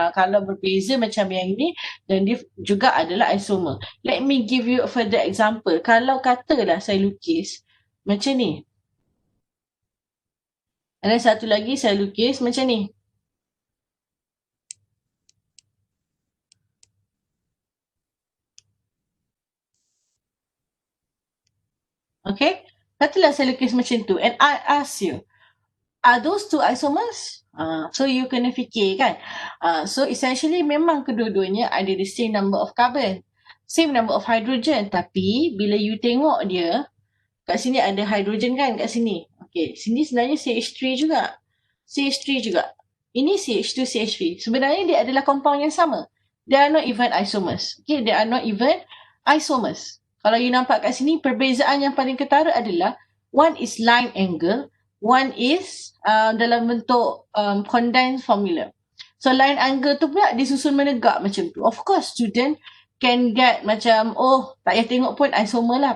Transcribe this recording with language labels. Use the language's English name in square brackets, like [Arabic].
[Malay] Kalau berbeza macam yang ini, dan dia juga adalah isomer. [English] Let me give you a further example. [Malay] Kalau katalah saya lukis macam ni. Dan satu lagi saya lukis macam ni. Okay. Katalah saya lukis macam tu. [English] And I ask you, are those two isomers? [Malay] So you kena fikir kan. So essentially memang kedua-duanya ada [English] the same number of carbon. Same number of hydrogen. [Malay] Tapi bila you tengok dia, kat sini ada hydrogen kan kat sini. Okay. Sini sebenarnya CH3 juga. CH3 juga. Ini CH2, CH3. Sebenarnya dia adalah compound yang sama. [English] They are not even isomers. Okay. They are not even isomers. [Malay] Kalau you nampak kat sini, perbezaan yang paling ketara adalah [English] one is line angle, one is [Malay] dalam bentuk condensed formula. So line angle tu pula disusun menegak macam tu. [English] Of course, student can get [Malay] macam, oh tak payah tengok pun isomer lah.